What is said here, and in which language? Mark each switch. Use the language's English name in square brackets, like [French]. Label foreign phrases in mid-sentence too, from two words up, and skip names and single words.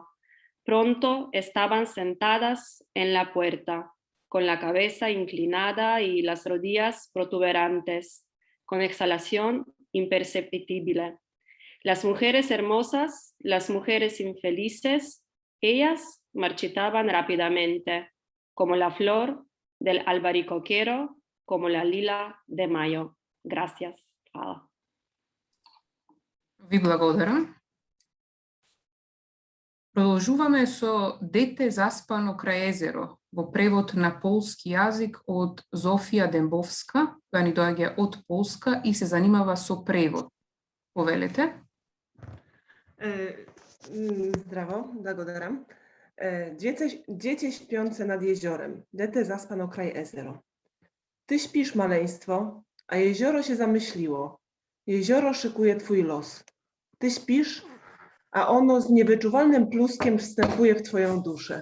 [Spanish] Pronto estaban sentadas en la puerta, con la cabeza inclinada y las rodillas protuberantes, con exhalación imperceptible. Las mujeres hermosas, las mujeres infelices, ellas marchitaban rápidamente, como la flor del albaricoquero como la lila de mayo. Gracias. [Macedonian] Hvala. Ви благодарам. Продолжуваме со Дете заспано крај езеро, во превод на полски јазик од Зофија Дембовска, која ни доаѓа од Полска и се занимава со превод. Повелете. Zdrowo, благодарам. [Polish] Dziecię śpiące nad jeziorem, Dete zaspano kraj ezero. Ty śpisz, maleństwo, a jezioro się zamyśliło. Jezioro szykuje twój los. Ty śpisz, a ono z niewyczuwalnym pluskiem wstępuje w twoją duszę.